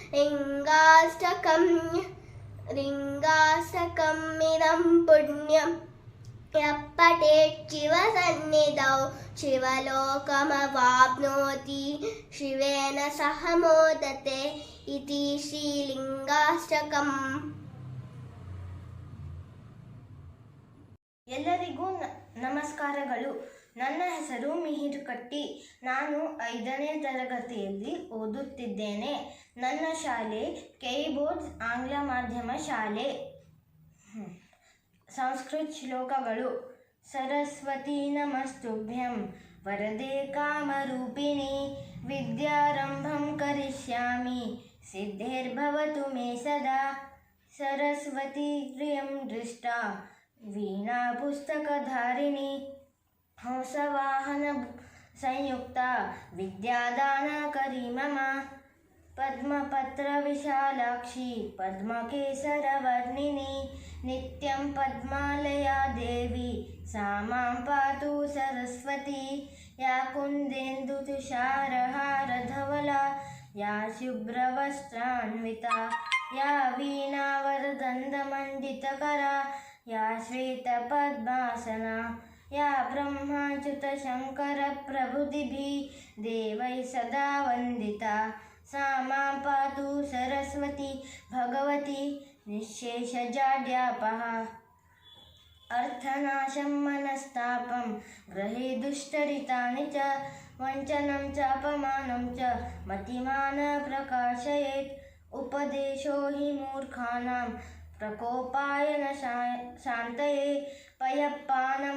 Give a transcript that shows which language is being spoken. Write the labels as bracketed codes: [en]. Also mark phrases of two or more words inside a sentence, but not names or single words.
[sa] लिङ्गाष्टकमिदं पुण्यं यः पठेत् शिवसन्निधौ शिवलोकमवाप्नोति शिवेन सह मोदते इति श्रीलिङ्गाष्टकम्. [kn] ಎಲ್ಲರಿಗೂ ನಮಸ್ಕಾರಗಳು. ನನ್ನ ಹೆಸರು ಮಿಹಿರ್ ಕಟ್ಟಿ. ನಾನು 5ನೇ ತರಗತಿಯಲ್ಲಿ ಓದುತ್ತಿದ್ದೇನೆ. ನನ್ನ ಶಾಲೆ ಕೆಇ-ಬೋರ್ಡ್ಸ್ ಆಂಗ್ಲ ಮಾಧ್ಯಮ ಶಾಲೆ. ಸಂಸ್ಕೃತ ಶ್ಲೋಕಗಳು. [sa] ಸರಸ್ವತಿ ನಮಸ್ತುಭ್ಯಂ ವರದೆ ಕಾಮರೂಪಿಣಿ ವಿದ್ಯಾರಂಭಂ ಕರಿಷ್ಯಾಮಿ ಸಿದ್ಧಿರ್ಭವತು ಮೇ ಸದಾ. ಸರಸ್ವತಿ ಪ್ರಿಯಂ ದೃಷ್ಟಾ ವೀಣಾ ಪುಸ್ತಕಧಾರಿಣಿ ಹಂಸವಾಹನ संयुक्ता विद्यादानकरी मम पद्मपत्रविशालाक्षी पद्मकेसरवर्णिनी नित्यं पद्मालया देवी सा मां पातु सरस्वती या कुन्देन्दुतुषारहारधवला या शुभ्रवस्त्रान्विता या वीणावरदण्डमण्डितकरा या श्वेतपद्मासना या ब्रह्माच्युतशङ्करप्रभृतिभिः देवैः सदा वन्दिता सा मां पातु सरस्वती भगवती निःशेषजाड्यापः अर्थनाशं मनस्तापं ग्रहे दुष्चरितानि च वञ्चनं चापमानं च मतिमान् प्रकाशयेत् उपदेशो हि मूर्खाणां प्रकोपाय न शान्तये पयःपानं